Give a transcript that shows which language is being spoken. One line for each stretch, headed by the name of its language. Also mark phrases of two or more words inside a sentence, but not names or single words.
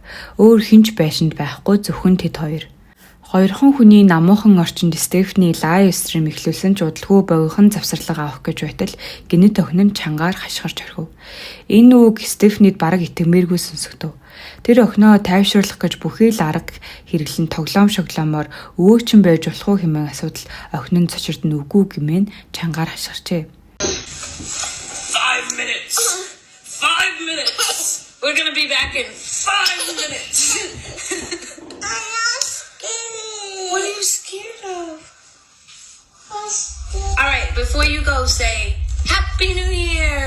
Mongolian: Өөр хинч байшинд байхгүй, зөвхөн тэд хоёр. Хоёрхан хүний намуухан орчинд Стефани лайв стрим эхлүүлсэн ч удалгүй богинохон завсарлага авах гэж байтал гинэт охин нь чангаар хашгирч орхив. Энэ үг Стефанид бараг итгэмээргүй сонсогдов. Тэр охиноо тайвшруулах гэж бүхий л арга хэрэглэн тоглоом шоглоомоор өвөөчин байж болох уу хэмээн асуудал охин нь цочирд нь үгүй гэмээн чангаар хашгирчээ.
English: 5 minutes. 5 minutes. We're gonna be back in 5 minutes. I'm not scared. What are you scared of? I'm scared. All right, before you go, say Happy New Year.